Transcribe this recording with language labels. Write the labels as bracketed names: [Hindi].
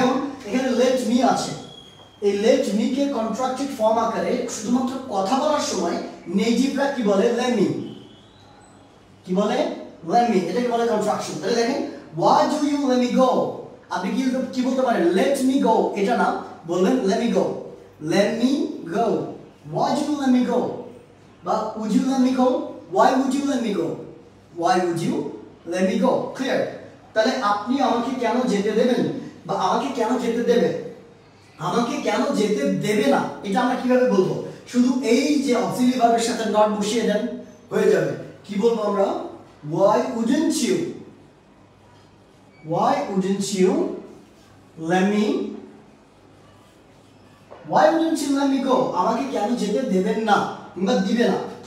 [Bangla] যেমন এখানে let me আছে, এই লেট মি কে কন্ট্রাক্টেড ফর্ম আকারে শুধুমাত্র কথা বলার সময় নেটিভরা কি বলে? লেমি। কি বলে? লেমি। এটাকে বলে কন্ট্রাকশন। তাহলে দেখেন [English] why do you let me go, [Bangla] আপনি কি বলতে পারেন? [English] let me go, [Bangla] এটা না, বলবেন [English] let me go, let me go, why do you let me go, বা would you let me go, why would you let me go, why would you let me go, clear? [Bangla] তাহলে আপনি আমাকে কেন যেতে দেবেন বা আমাকে কেন যেতে দেবে, আমাকে কেন যেতে দেবে না, এটা আমরা কিভাবে বলবো? শুধু এই যে অক্সিলারি ভার্বের সাথে নট বসিয়ে দেন, হয়ে যাবে। কি বলবো আমরা? [English] why wouldn't you, why wouldn't you let me, why wouldn't you let me go, [Bangla] আমাকে কেন যেতে দেবেন না কিংবা দিবে না।